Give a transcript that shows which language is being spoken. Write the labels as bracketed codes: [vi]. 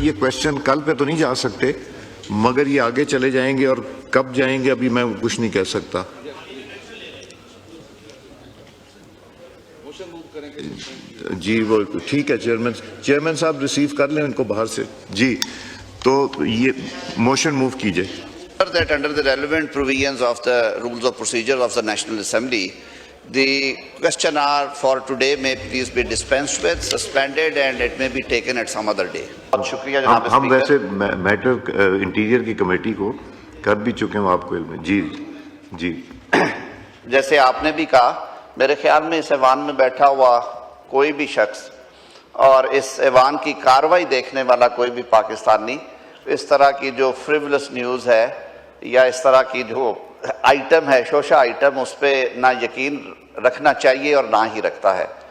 [ur] یہ کویسچن کل پہ تو نہیں جا سکتے مگر یہ آگے چلے جائیں گے، اور کب جائیں گے ابھی میں کچھ نہیں کہہ سکتا. جی وہ ٹھیک ہے، چیئرمین صاحب ریسیو کر لیں ان کو باہر سے. جی تو یہ موشن موو کیجئے. [en] That under the relevant provisions of the rules of procedure of the National Assembly, the question hour for today may please be dispensed with, suspended, and it may be taken at some other day. [ur] بہت شکریہ جناب ہم speaker. ویسے metre interior کی committee کو کر بھی چکے ہیں، آپ کو علم ہے. جی جی جیسے آپ نے بھی کہا، میرے خیال میں اس ایوان میں بیٹھا ہوا کوئی بھی شخص اور اس ایوان کی کاروائی دیکھنے والا کوئی بھی پاکستانی اس طرح کی جو فریولس نیوز ہے یا اس طرح کی جو آئٹم ہے، شوشہ آئٹم، اس پہ نہ یقین رکھنا چاہیے اور نہ ہی رکھتا ہے.